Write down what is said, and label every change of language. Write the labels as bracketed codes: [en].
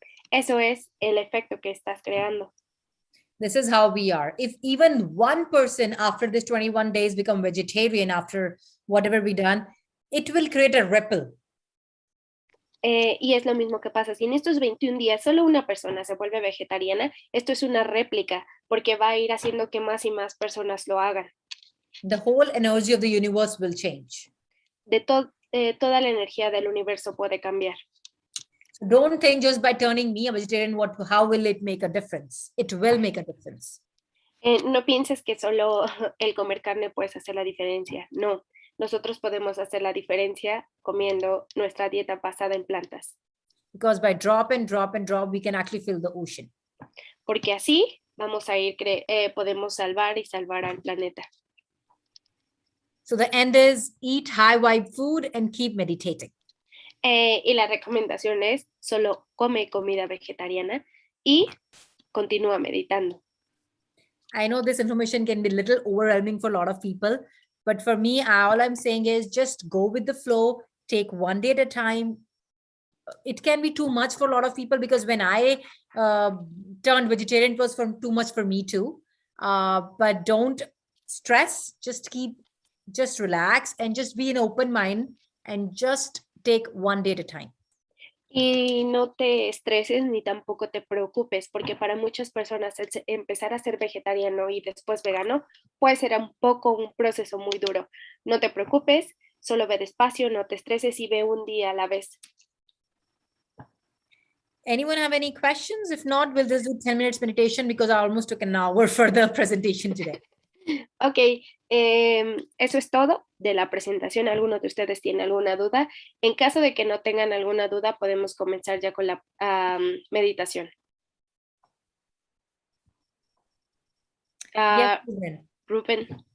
[es] Eso es el efecto que estás creando. [en] This is how we are. If even one person after this 21 days become vegetarian after whatever we done, it will create a ripple. [es] Y es lo mismo que pasa. Si en estos 21 días solo una persona se vuelve vegetariana, esto es una réplica, porque va a ir haciendo que más y más personas lo hagan. [en] The whole energy of the universe will change. [es] Toda la energía del universo puede cambiar. [en] So don't think just by turning me a vegetarian, how will it make a difference? It will make a difference. [es] No pienses que solo el comer carne puedes hacer la diferencia. No. Nosotros podemos hacer la diferencia comiendo nuestra dieta basada en plantas. [en] Because by drop and drop and drop, we can actually fill the ocean. [es] Porque así vamos a ir, podemos salvar al planeta. [en] So the end is eat high vibe food and keep meditating. [es] Y la recomendación es solo come comida vegetariana y continúa meditando. [en] I know this information can be a little overwhelming for a lot of people, but for me, all I'm saying is just go with the flow, take one day at a time. It can be too much for a lot of people, because when I turned vegetarian, it was too much for me too. But don't stress, just relax and just be an open mind and just take one day at a time. [es] Y no te estreses ni tampoco te preocupes, porque para muchas personas empezar a ser vegetariano y después vegano puede ser un proceso muy duro. No te preocupes, solo ve despacio, no te estreses y ve un día a la vez. [en] Anyone have any questions? If not, we'll just do 10 minutes meditation, because I almost took an hour for the presentation today. [es] Ok, eso es todo de la presentación. ¿Alguno de ustedes tiene alguna duda? En caso de que no tengan alguna duda, podemos comenzar ya con la meditación. [en] Yes, Rubén.